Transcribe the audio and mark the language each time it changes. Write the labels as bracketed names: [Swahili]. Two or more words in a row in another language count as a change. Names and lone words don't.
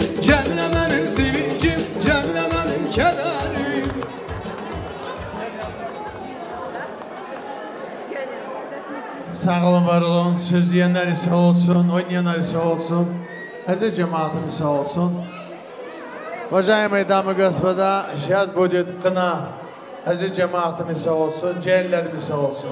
[Azerbaijani] Cəmilə mənim sevincim, Cəmilə mənim kədərim. Sağ olun, var olun. Söz diyenler sağ olsun, oynayanlar sağ olsun. Aziz cemaatimiz sağ olsun. [Russian] Уважаемые дамы и господа, сейчас будет кына. [Azerbaijani] Aziz cemaatimiz sağ olsun, cehillerimiz sağ olsun.